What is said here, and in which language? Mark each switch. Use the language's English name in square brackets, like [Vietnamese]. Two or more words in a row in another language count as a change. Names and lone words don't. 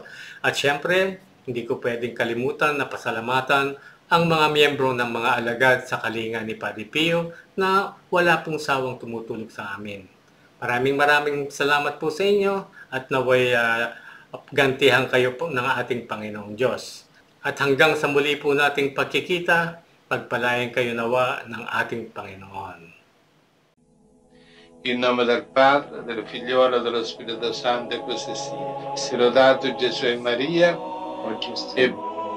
[Filipino] At syempre, hindi ko pwedeng kalimutan na pasalamatan ang mga miyembro ng mga alagad sa kalinga ni Padre Pio na wala pong sawang tumutulog sa amin. Maraming salamat po sa inyo at naway gantihan kayo po ng ating Panginoong Diyos. At hanggang sa muli po nating pagkikita, pagpalain kayo nawa ng ating Panginoon. [Italian] In nome del Padre, del Figliolo e dello Spirito Santo, e così sia. Sia lodato Gesù e Maria, oggi e